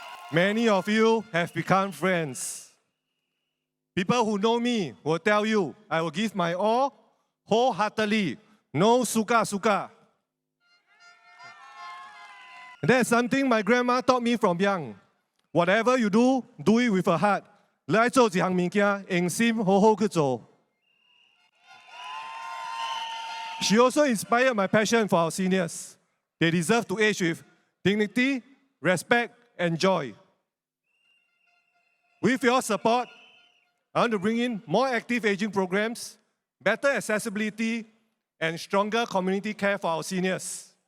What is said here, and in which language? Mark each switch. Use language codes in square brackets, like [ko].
[en] Many of you have become friends. People who know me will tell you I will give my all wholeheartedly, no suka-suka. That's something my grandma taught me from young. Whatever you do, do it with a heart. [nan] 你愛做一項物件，用心好好去做。 [en] She also inspired my passion for our seniors. They deserve to age with dignity, respect, and joy. With your support, I want to bring in more active aging programs, better accessibility, and stronger community care for our seniors.